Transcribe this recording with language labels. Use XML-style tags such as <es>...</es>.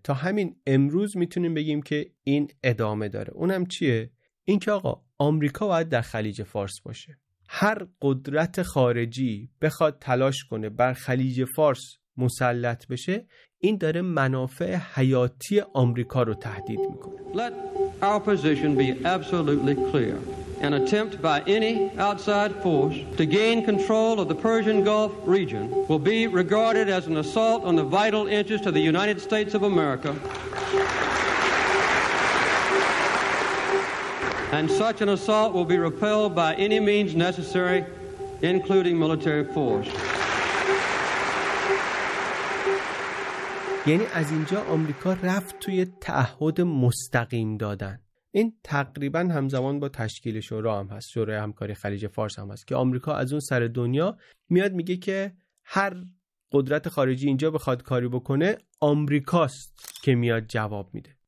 <fa>تا همین امروز میتونیم بگیم که این ادامه داره. اونم چیه؟ این که آقا آمریکا باید در خلیج فارس باشه. هر قدرت خارجی بخواد تلاش کنه بر خلیج فارس مسلط بشه، این داره منافع حیاتی آمریکا رو تهدید میکنه.</fa> <en>Let our position be absolutely clear. An attempt by any outside force to gain control of the Persian Gulf region will be regarded as an assault on the vital interests of the United States of America. And such an assault will be repelled by any means necessary, including military force.</en> <fa>یعنی از اینجا آمریکا رفت توی تعهد مستقیم دادن. این تقریبا همزمان با تشکیل شورا هم هست، شورای همکاری خلیج فارس هم هست، که آمریکا از اون سر دنیا میاد میگه که هر قدرت خارجی اینجا بخواد کاری بکنه، آمریکاست که میاد جواب میده.</fa>